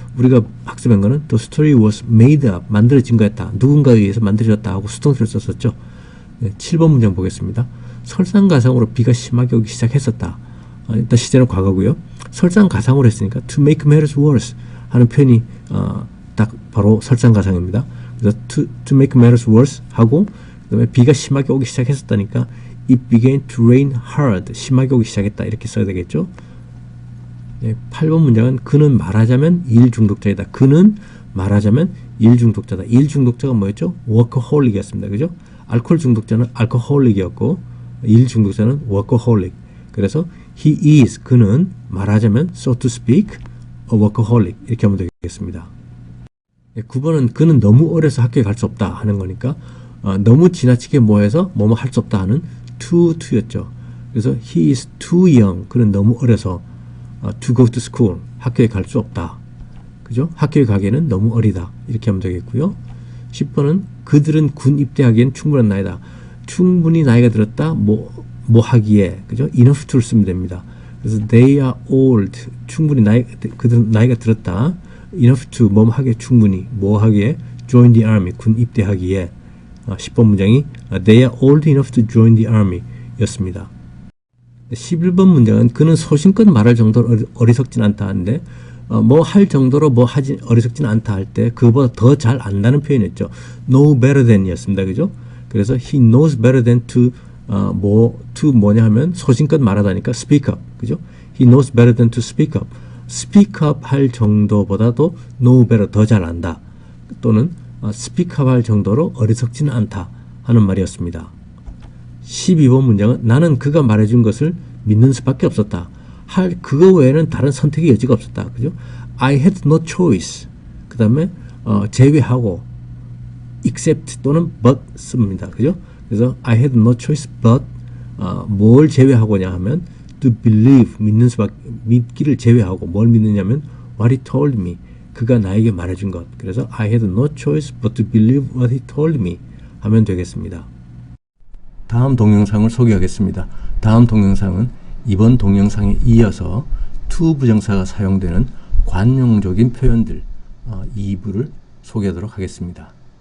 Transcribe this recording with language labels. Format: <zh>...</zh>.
<ko>우리가 학습한 거는</ko> <en>the story was made up</en> <ko>만들어진 거였다. 누군가에 의해서 만들어졌다 하고 수동태를 썼었죠. 네, 7번 문장 보겠습니다. 설상가상으로 비가 심하게 오기 시작했었다. 일단 시제는 과거고요. 설상가상으로 했으니까</ko> <en>to make matters worse</en> <ko>하는 표현이 딱 바로 설상가상입니다. 그래서</ko> <en>to make matters worse</en> <ko>하고 그다음에 비가 심하게 오기 시작했었다니까</ko> <en>It began to rain hard.</en> <ko>심하게 오기 시작했다. 이렇게 써야 되겠죠. 네, 8번 문장은 그는 말하자면 일 중독자이다. 그는 말하자면 일 중독자다. 일 중독자가 뭐였죠? 워커홀릭이었습니다. 그죠? 알코올 중독자는 알코홀릭이었고 일 중독자는 워커홀릭. 그래서</ko> <en>he is</en> <ko>그는 말하자면</ko> <en>so to speak a workaholic</en> <ko>이렇게 하면 되겠습니다. 네, 9번은 그는 너무 어려서 학교에 갈 수 없다 하는 거니까 너무 지나치게 뭐해서 뭐뭐 할 수 없다 하는 to였죠. 그래서</ko> <en>he is too young.</en> <ko>그는 너무 어려서</ko> <en>to go to school.</en> <ko>학교에 갈 수 없다. 그죠? 학교에 가기에는 너무 어리다. 이렇게 하면 되겠고요. 10번은 그들은 군 입대하기엔 충분한 나이다. 충분히 나이가 들었다. 뭐 하기에. 그죠? enough to를 쓰면 됩니다. 그래서</ko> <en>they are old.</en> <ko>충분히 그들은 나이가 들었다. enough to 뭐 하기에 충분히 뭐 하기에</ko> <en>join the army.</en> <ko>군 입대하기에 10번 문장이</ko> <en>They are old enough to join the army</en> <ko>였습니다. 11번 문장은 그는 소신껏 말할 정도로 어리석진 않다 하는데 뭐 할 정도로 뭐 하지 어리석진 않다 할 때 그보다 더 잘 안다는 표현이었죠.</ko> <en>know better than</en> <ko>이었습니다. 그죠? 그래서</ko> <en>he knows better than to to</en> <ko>뭐냐 하면 소신껏 말하다니까</ko> <en>speak up.</en> <ko>그죠?</ko> <en>he knows better than to speak up speak up</en> <ko>할 정도보다도</ko> <en>know better</en> <ko>더 잘 안다 또는 speak up 할 정도로 어리석지는 않다 하는 말이었습니다. 12번 문장은 나는 그가 말해준 것을 믿는 수밖에 없었다. 그거 외에는 다른 선택의 여지가 없었다. 그죠?</ko> <en>I had no choice.</en> <ko>그 다음에 제외하고 except 또는 but 씁니다. 그죠? 그래서</ko> <en>I had no choice but</en> <ko>뭘 제외하고냐 하면</ko> <en>to believe</en> <ko>믿기를 제외하고 뭘 믿느냐면</ko> <en>what he told me</en> <ko>그가 나에게 말해준 것. 그래서</ko> <en>I had no choice but to believe what he told me</en> <ko>하면 되겠습니다. 다음 동영상을 소개하겠습니다. 다음 동영상은 이번 동영상에 이어서 to 부정사가 사용되는 관용적인 표현들 2부를 소개하도록 하겠습니다.</ko>